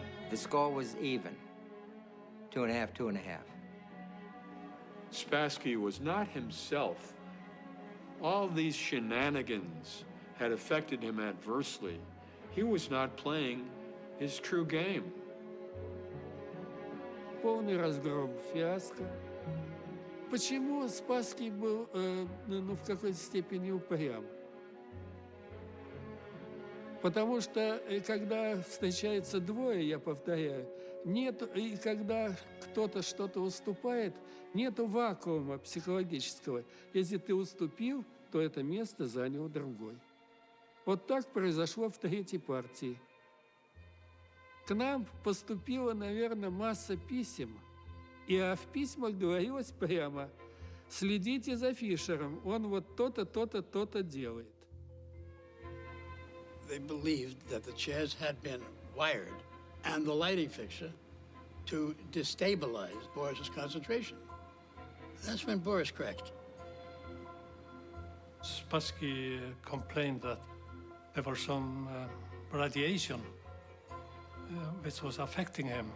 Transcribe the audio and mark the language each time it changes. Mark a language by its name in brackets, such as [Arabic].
[English] The score was even. 2.5, 2.5. Spassky was not himself. All these shenanigans had affected him adversely. He was not playing his true game. [Russian] Полный разгром, фиаско. Почему Спасский был в какой-то степени упрям? Потому что когда встречается двое, я повторяю, нет, и когда кто-то что-то уступает, нету вакуума психологического. Если ты уступил, то это место занял другой. Вот так произошло в третьей партии. К нам поступила, наверное, масса писем, а в письмах говорилось прямо: следите за Фишером, он вот то-то, то-то, то-то делает. [English] They believed that the chairs had been wired and the lighting fixture to destabilize Boris's concentration. That's when Boris cracked. Spassky complained that there was some radiation which was affecting him.